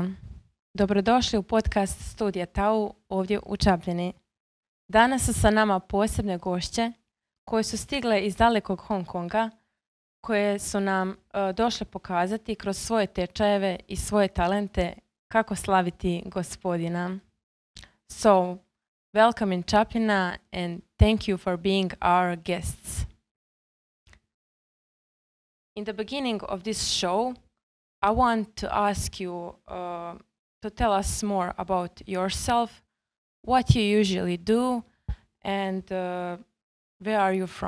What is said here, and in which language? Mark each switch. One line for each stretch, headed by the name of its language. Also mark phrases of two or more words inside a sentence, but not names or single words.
Croatian: Dobrodošli u podcast Studija TAU ovdje u Čapljini. Danas su sa nama posebne gošće koje su stigle iz dalekog Hong Konga, koje su nam došle pokazati kroz svoje tečajeve i svoje talente kako slaviti Gospodina.
English: So, welcome in Čapljina and thank you for being our guests. In the beginning of this show, I want to ask you to tell us more about yourself, what you usually do, and where are you from?